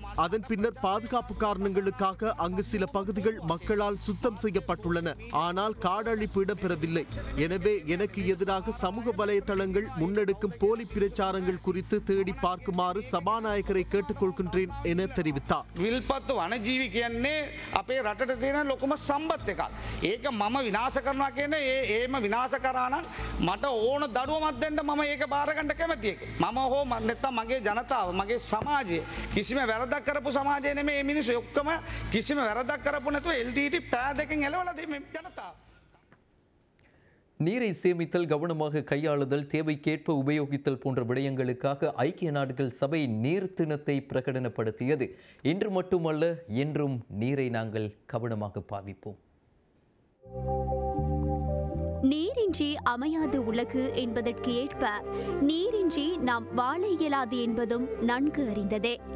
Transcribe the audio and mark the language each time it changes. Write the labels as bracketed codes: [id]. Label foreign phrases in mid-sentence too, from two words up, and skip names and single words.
[ta] அதன் பின்னர் பாதுகாப்பு காரணங்களுக்காக அங்கு சில பகுதிகள் மக்களால் சுத்தம் செய்யப்பட்டுள்ளன. ஆனால் காடழிப்பு இடம்பெறவில்லை. எனவே எனக்கு எதிராக சமூக வலைதளங்கள் முன்னெடுக்கும் போலி பிரச்சாரங்கள் குறித்து தேடி பார்க்குமாறு சபாநாயகரை கேட்டுக்கொள்கின்றேன் என தெரிவித்தார். [si] විල්පත්තු වනජීවි කියන්නේ අපේ රටට තියෙන ලොකුම සම්පත් එකක්. ඒක මම විනාශ කරනවා කියන්නේ ඒම විනාශ කරා නම් මට ඕන දඩුවමක් දෙන්න මම ඒක බාර ගන්න කැමති එක. මම හෝ නැත්නම් මගේ ජනතාව මගේ සමාජය කිසිම වැරදක් කරපු සමාජය නෙමෙයි මේ මිනිස්සු ඔක්කොම කිසිම වැරදක් කරපු නැතුව LTT පෑ දෙකෙන් එලවලා මේ ජනතාව. [ta] நீரை சேமித்தல், கவனமாக கையாளுதல், தேவைக்கேற்ப உபயோகித்தல் போன்ற விடயங்களுக்காக ஐக்கிய நாடுகள் சபை நீர் தினத்தை பிரகடனப்படுத்தியது. இன்று மட்டுமல்ல, என்றும் நீரை நாங்கள் கவனமாக பாவிப்போம். நீரின்றி அமையாது உலகு என்பதற்கு ஏற்ப நீரின்றி நாம் வாழ இயலாது என்பதும் நன்கு அறிந்ததே.